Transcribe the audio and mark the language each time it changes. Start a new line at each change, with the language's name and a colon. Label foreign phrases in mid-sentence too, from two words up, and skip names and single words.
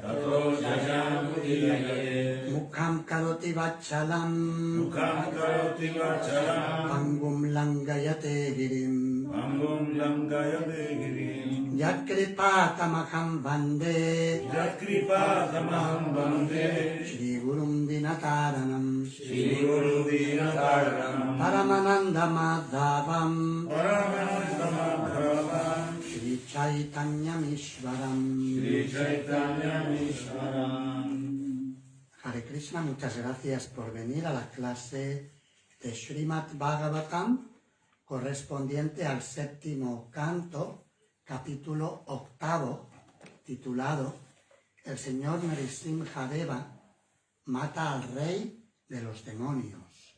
Sanskrit: मूकं करोति वाचालं पङ्गुं लङ्घयते गिरिम् यत् कृपातमहम् वन्दे श्री गुरुं दीनतारणम् परमानन्द माधवम् श्री चैतन्य मिश्वरम्. हरे कृष्ण,
Spanish: muchas gracias por venir a la clase de Srimad Bhagavatam correspondiente al séptimo canto, capítulo octavo, titulado El señor Nrisimhadeva mata al rey de los demonios.